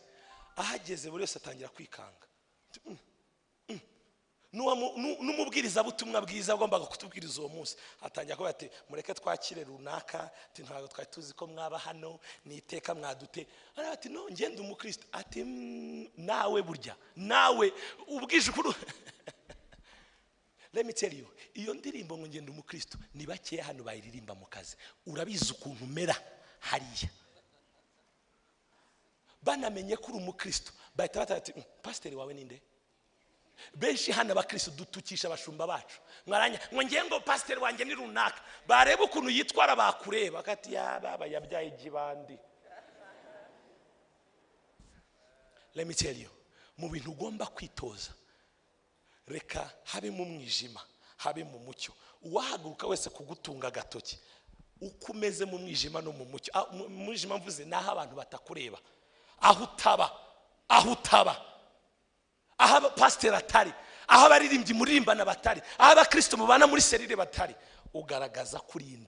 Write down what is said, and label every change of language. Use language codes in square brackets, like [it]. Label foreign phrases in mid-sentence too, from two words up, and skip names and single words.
[rw] Ahageze buri wese atangira kwikanga. N'umubwiriza butumwa bwiza agombaga kutubwiriza uwo munsi atangira kuvuga ati mureke twakire runaka, ati ntabwo twari tuzi ko mwaba hano, niteka mwadute. Ati no, ngende umukristo. Ati nawe burya nawe ubwije ukuru. [en] Let me tell you, [rw] iyo ndirimbo ngo ngende umukristo ni bakeya hano bayiririmba mu kazi. Urabizi ukuntu mera hariya, banamenye ko uri umukristo bahita batati pasiteri wawe ninde? Benshi hano abakristo dutukisha abashumba bacu, mwaranya ngo ngiye ngo pasiteri wanjye ni runaka. Bareba ukuntu yitwara bakureba kati baba yabyaye igibandi. [en] Let me tell you, [rw] mu bintu ugomba kwitoza reka habe mu mwijima habe mu mucyo. Uwahaguruka wese kugutunga agatoki uko umeze mu mwijima no mu mucyo. Mu mwijima mvuze naho abantu batakureba, aho utaba, aho pastor atari, aho abaririmbyi muririmbana batari, aho abakristo mubana muri serire batari, ugaragaza kurinde.